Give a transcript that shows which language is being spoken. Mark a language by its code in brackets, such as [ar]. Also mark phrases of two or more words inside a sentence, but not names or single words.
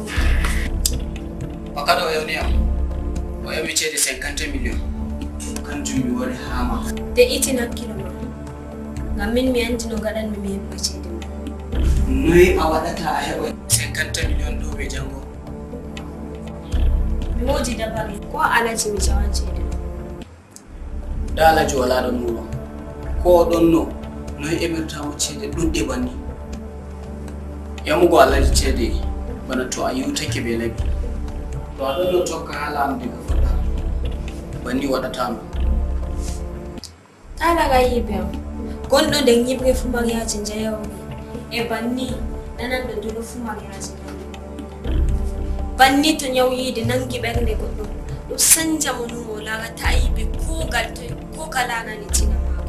[ff] Wakado ewuni am. O yami cede 50 million. Kan jumbi wori hama. Te itina kilo ma. Ngamin mi anti no gadan mi hebe cede. Noi awadata a hebo 50 million do be jango. Mi moji da bari ko alaji mi jawan cede. Da alaji wala don nulo. Ko don no. Noi emirta mu cede dudde banni yamugo alaji cede bana to ayu take be labi to adon to ka hala am diga fada banni wadata mu ala ga yibe gondo de nyibre fu mariage njayo e banni nanan do dulu fu mariage banni to nyawi de nangi berne goddo do sanja monu mo la ga tayibe ko galto ko kala na ni tina